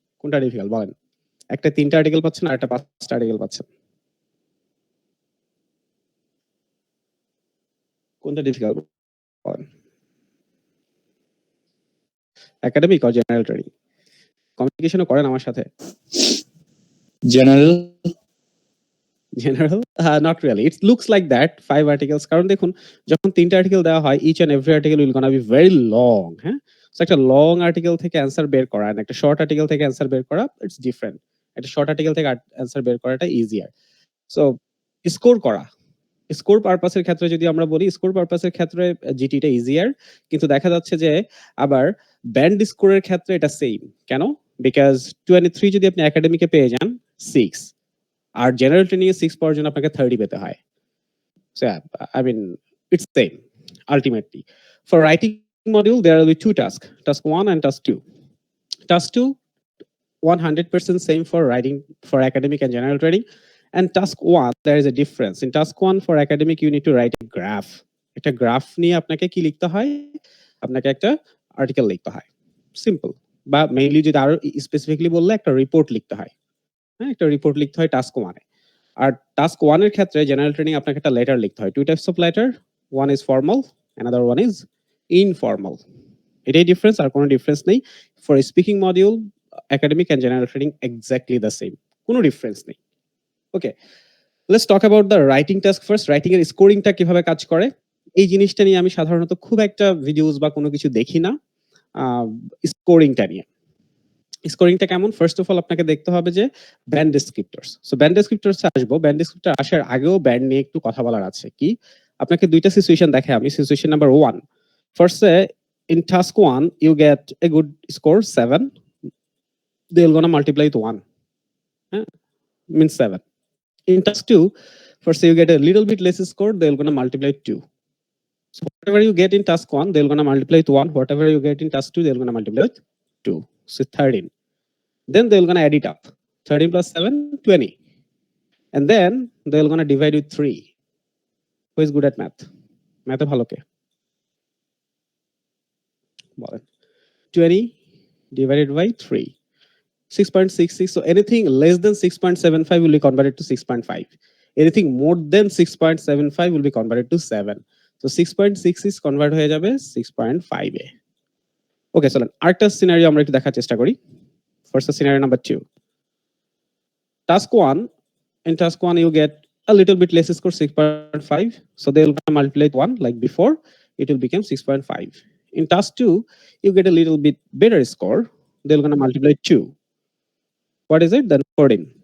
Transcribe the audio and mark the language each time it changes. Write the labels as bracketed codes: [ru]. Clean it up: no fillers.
[bn] কোনটা difficult বলেন? একটা 3টা আর্টিকেল পাচ্ছেন আর একটা 5টা আর্টিকেল পাচ্ছেন। কোনটা difficult বলেন? [en] Academic or general training? [bn] কমিউনিকেশনও করেন আমার সাথে। [en] General. General? Not really. It looks like that, 5 articles. [bn] কারণ দেখুন, যখন 3টা আর্টিকেল দেওয়া হয়, [en] each and every article will gonna be very long, [bn] হ্যাঁ? So একটা লং আর্টিকেল থেকে অ্যান্সার বের করা আর একটা শর্ট আর্টিকেল থেকে অ্যান্সার বের করা, [en] It's different. [bn] একটা শর্ট আর্টিকেল থেকে অ্যান্সার বের করাটা ইজিয়ার। সো স্কোর করা, স্কোর পারপাসের ক্ষেত্রে যদি আমরা বলি, স্কোর পারপাসের ক্ষেত্রে জিটিটা ইজিয়ার, কিন্তু দেখা যাচ্ছে যে আবার ব্যান্ড স্কোরের ক্ষেত্রে এটা সেম। কেন? বিকজ 23 যদি আপনি একাডেমিকে পেয়ে যান 6, আর জেনারেল ট্রেনিং এ 6 পাওয়ার জন্য আপনাকে 30 পেতে হয়। [en] So I mean it's same ultimately. For writing module there will be 2 task, task 1 and task 2. Task 2 100% same for writing for academic and general training. And task 1, there is a difference. In task 1 for academic, you need to write a graph. [bn] একটা graph নিয়ে আপনাকে কি লিখতে হয়? আপনাকে একটা article লিখতে হয়। সিম্পল। বা মেইনলি যদি আরো স্পেসিফিকলি বললে একটা রিপোর্ট লিখতে হয়। হ্যাঁ, একটা রিপোর্ট লিখতে হয় টাস্ক 1 এ। আর টাস্ক 1 এর ক্ষেত্রে জেনারেল ট্রেনিং আপনাকে একটা লেটার লিখতে হয়। [en] 2 types of letter, one is formal, another one is informal. [bn] এটাই ডিফারেন্স, আর কোনো ডিফারেন্স নেই। [en] For speaking module, academic and general training exactly the same. [bn] কোনো ডিফারেন্স নেই। [en] Okay, let's talk about the writing task first. [bn] Writing এর স্কোরিংটা কিভাবে কাজ করে, এই জিনিসটা নিয়ে আমি সাধারণত খুব একটা ভিডিওস বা কোনো কিছু দেখি না। স্কোরিংটা নিয়ে, স্কোরিংটা কেমন? ফার্স্ট অফ অল আপনাকে দেখতে হবে যে ব্যান্ড ডেসক্রিপ্টরস। সো ব্যান্ড ডেসক্রিপ্টরসে আসবো। ব্যান্ড ডেসক্রিপ্টর আসার আগেও ব্যান্ড নিয়ে একটু কথা বলার আছে। কি? আপনাকে দুইটা সিচুয়েশন দেখাই আমি। [en] Situation number 1, ফার্স্টে in task 1 you get a good score 7, they're gonna multiply with 1, means 7. In task 2, first you get a little bit less score, they're gonna multiply 2. So whatever you get in task 1, they're gonna multiply with 1. Whatever you get in task 2, they're gonna multiply with 2. So 13. Then they're gonna add it up. 13 plus 7, 20. And then they're gonna divide with 3. Who is good at math? [bn] Math ভালো কে? বলেন। [en] 20 divided by 3. 6.66. So anything less than 6.75 will be converted to 6.5. Anything more than 6.75 will be converted to 7. [bn] So 6.66 convert হয়ে যাবে 6.5 এ। ওকে, চলেন আরেকটা scenario আমরা একটু দেখার চেষ্টা করি। [en] First scenario number 2. Task 1, in task 1 you get a little bit less score, 6.5. So they will multiply with 1 like before, it will become 6.5. In task 2, you get a little bit better score, they're gonna multiply 2. What is it? Then 14.